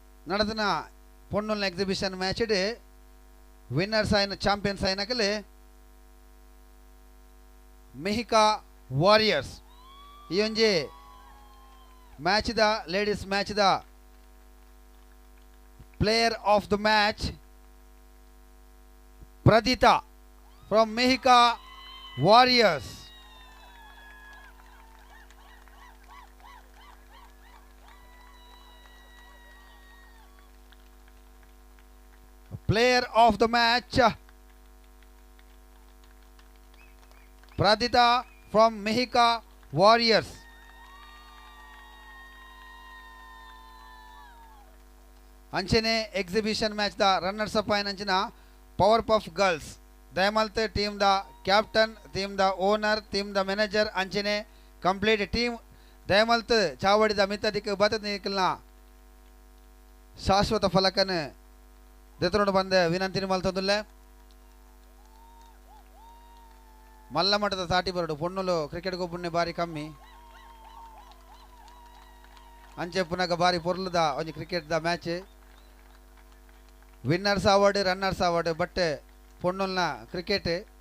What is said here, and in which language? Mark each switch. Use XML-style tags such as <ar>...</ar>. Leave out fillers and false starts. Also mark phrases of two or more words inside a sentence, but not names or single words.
<tcy>ನಡೆದಿನ ಪೊಣ್ಣುಲ್ನ</tcy> <en>exhibition match</en> <tcy>ಇಡಿ ವಿನ್ನರ್ಸ್ ಆಯ್ನ ಚಾಂಪಿಯನ್ಸ್ ಆಯ್ನಕಲೆ ಮೆಹಿಕಾ ವಾರಿಯರ್ಸ್ ಈ ಒಂಜಿ ಮ್ಯಾಚ್ ದ</tcy> <en>ladies match</en> <tcy>ದ</tcy> <en>player of the match Pradita from Mehika Warriors. Player of the match Pradita from Mehika Warriors.</en> <tcy>ಅಂಚನೆ</tcy> <en>exhibition match</en> <tcy>ದ</tcy> <en>runners up</en> <tcy>ಆಯ್ನಂಚಿನ ಪವರ್ ಪಫ್ ಗರ್ಲ್ಸ್ ದಯಮಲ್ತೆ ಟೀಮ್ ದ ಕ್ಯಾಪ್ಟನ್ ಟೀಮ್ ದ ಓನರ್ ಟೀಮ್ ದ ಮ್ಯಾನೇಜರ್ ಅಂಚನೆ</tcy> <en>complete team</en> <tcy>ದಯಮಲ್ತೆ ಚಾವಡಿದ ಮಿತ್ತದಿಕ್ ಬತದ ನಿಕಲ್ನ ಶಾಶ್ವತ ಫಲಕನ ದೆತ್ತುಕೊಂಡು ಬಂದೆ ವಿನಂತಿನಿ ಮಲ್ತೊಂದುಲ್ಲೆ ಮಲ್ಲ ಮಟ್ಟದ ತಾಟಿ ಬರಡು ಪೊಣ್ಣುಲು ಕ್ರಿಕೆಟ್ ಗೊಬ್ಬುಣ್ಣೆ ಬಾರಿ ಕಮ್ಮಿ ಅಂಚೆ ಪುನಗ ಬಾರಿ ಪೊರ್ಲುದ ಒಂಜಿ ಕ್ರಿಕೆಟ್ ದ</tcy> <en>match winners award runners award but</en> <tcy>ಪೊಣ್ಣುಲ್ನ ಕ್ರಿಕೆಟ್</tcy>